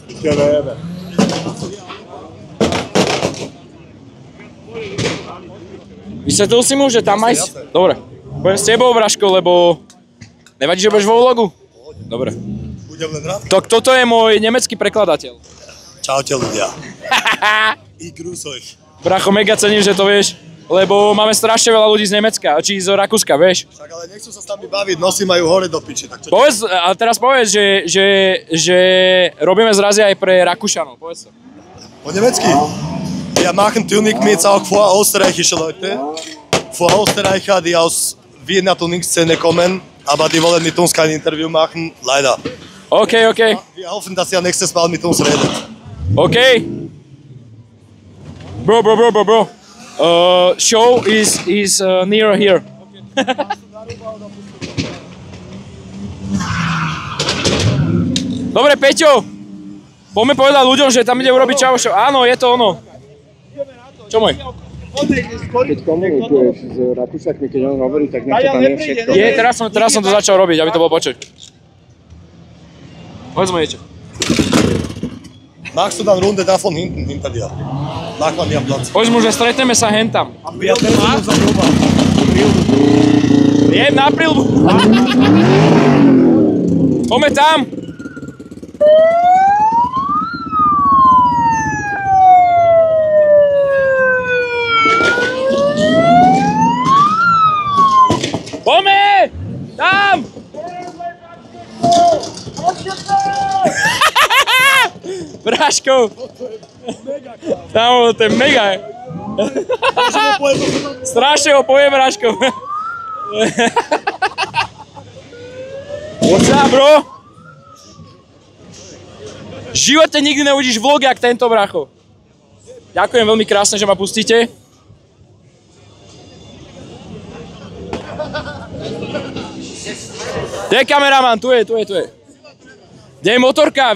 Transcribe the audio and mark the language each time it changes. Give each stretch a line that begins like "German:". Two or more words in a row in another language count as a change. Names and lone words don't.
Slovak: Vysvetlil si mu, že tam má ísť? Dobre. Budem s tebou, Braško, lebo... Nevadí, že budeš vo vlogu? Dobre. Budem len rád. Toto je môj nemecký prekladateľ. Čaute ľudia.
German: I grüß euch.
Slovak: Bracho, mega cením, že to vieš. Lebo máme strašne veľa ľudí z Nemecka, či z Rakúska, vieš. Však ale nechcú sa s nami baviť, nosy majú hore do piči. Tak čo povedz, a teraz povedz, že robíme zrazy aj pre Rakúšanov, povedz to. Po nemecky.
German: Wir machen Turniermates auch vor österreichische Leute. Vor Österreicher, die aus Wiener Turniekszene kommen, aber die wollen mit uns kein Interview machen, leider. Okay. Wir hoffen, dass ihr nächstes Mal mit uns redet.
English: Okay. Bro. Show is near here.
Slovak: Dobre, Peťo. Poďme povedať ľuďom, že tam ide urobiť Čavo show. Áno, je to ono. Čo môj? Keď komunikuješ s Rakúšakmi, keď on hovorí, tak nech to tam je všetko. Je, teraz som to začal robiť, aby to bolo počuť. Povedz mu niečo.
German: Machst du dann Runde da von hinten, hinter dir? Mach mal mehr Platz.
Slovak: Povedz mu, že stretneme sa hentam.
German: Wir treffen uns am Roma.
Slovak: Jem na prilbu. Poďme tam. Poďme! Tam! Braško! Tam, to je mega. Strašne ho povie, Braško.
English: What's up, bro?
Slovak: V živote nikdy neuvidíš vlog jak tento, bracho. Ďakujem veľmi krásne, že ma pustíte. Kde je kameraman? Tu je. Kde je motorka?